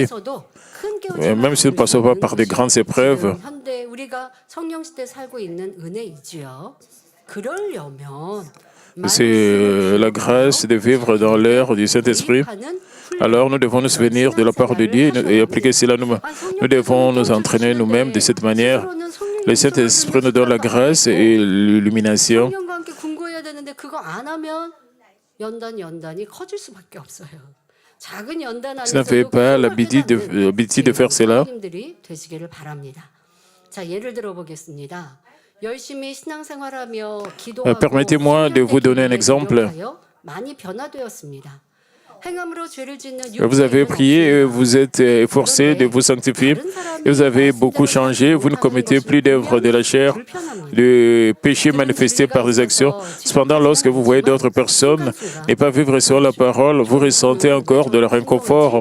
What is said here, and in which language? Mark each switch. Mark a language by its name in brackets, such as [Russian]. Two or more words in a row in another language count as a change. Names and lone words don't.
[French] Même si nous ne passons pas par des grandes épreuves, c'est la grâce de vivre dans l'ère du Saint-Esprit. Alors nous devons nous souvenir de la parole de Dieu et appliquer cela nous-mêmes. Nous devons nous entraîner nous-mêmes de cette manière. Le Saint-Esprit nous donne la grâce et l'illumination. [Korean] 연단이 커질 수밖에 없어요. 작은 연단 [French] Si vous n'avez [Korean] 안에서도 [French] pas [Korean] 큰 걸 [French] l'habitude de faire cela, [Korean] 성도님들이 되시기를 바랍니다. 자, 예를 들어 보겠습니다. 열심히 신앙생활하며 기도하고 [French] permettez-moi de vous donner un exemple. [Korean] 노력하여 많이 변화되었습니다. 행함으로 죄를 짓는 [French] Vous avez prié, vous êtes efforcé de vous sanctifier, et vous avez beaucoup changé, vous ne commettez plus d'œuvres de la chair, de péchés manifestés par des actions. Cependant, lorsque vous voyez d'autres personnes ne pas vivre selon la parole, vous ressentez encore de leur inconfort.